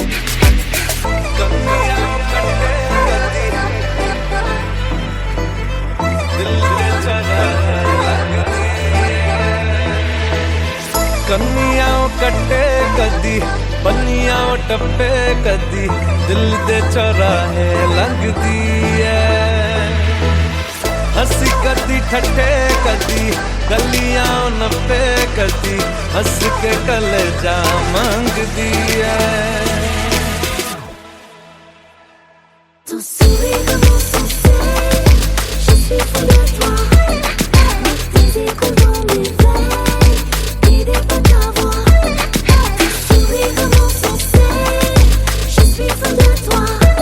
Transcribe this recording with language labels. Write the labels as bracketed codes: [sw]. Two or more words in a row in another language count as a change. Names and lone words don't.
[pa] ਕੰਨੀਆਂਓ ਕੱਟੇ ਕਦੀ, ਬਨੀਆਂਓ ਟੱਪੇ ਕਦੀ, ਦਿਲ ਦੇ ਚੌਰਾਹੇ ਲਗਦੀ ਹੈ। ਹੰਸੀ ਕਦੀ ਠੱਠੇ ਕਦੀ, ਗਲੀਆਂ ਨੱਪੇ ਕਦੀ, ਹੰਸ ਕੇ ਕਲੇਜਾ ਮਾਂਗਦੀ ਹੈ। [fr] Ton sourire m'insensait, je suis folle à toi. Le désir coule dans mes veines, guidé par ta voix. Ton sourire m'insensait, je suis folle à toi.